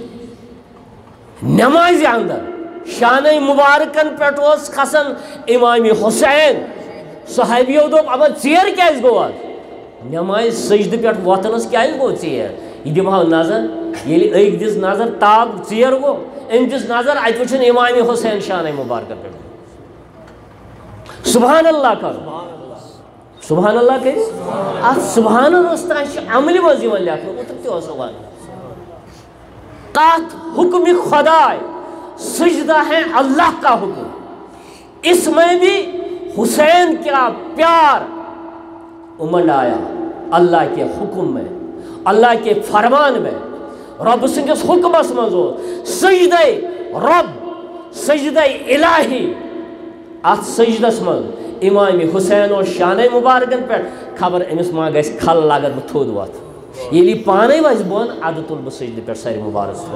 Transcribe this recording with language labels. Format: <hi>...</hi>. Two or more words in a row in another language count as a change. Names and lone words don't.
<ks>نمازِ اندر شانَے مبارکن پٮ۪ٹھ اوس کھسان امام حسین صحابیو دوٚپ اما ژیر کیٛازِ گوٚو اَتھ نمازِ سجدٕ پٮ۪ٹھ وۄتھنَس کیٛازِ گوٚو ژیر یہِ دِمہو نظر ییٚلہِ أکۍ دِژ نظر تاب ژیر گوٚو أمۍ دِژ نظر اَتہِ وٕچھُن امام حسین شانَے مبارکن پٮ۪ٹھ</ks> <ar>سبحان اللہ</ar> <ks>کرو</ks> <ar>سبحان اللہ</ar> <ks>کٔرِو اَتھ</ks> <ar>سبحان اللہ</ar> <ks>تانۍ چھِ عملہِ منٛز یِوان لیکھنہٕ اوترٕ تہِ اوس سبحان کتھ</ks> <ur>حکم خدائے سجدہ ہے اللہ کا حکم اس میں بھی حسین کا پیار امنڈ آیا اللہ کے حکم میں اللہ کے فرمان میں</ur> <ks>رب سندس حکمس مز سجدہ رب سجدہ الہی ات سجدس مز امام حسین اور شانہ مبارکن پہ خبر امس ما گژھِ کھل اگر بہ تھوٚد وتھ ییٚلہِ یہِ پانے وَسہِ بۄن اَدٕ تُل بہٕ سجدٕ پٮ۪ٹھ سارِ مبارک</ks>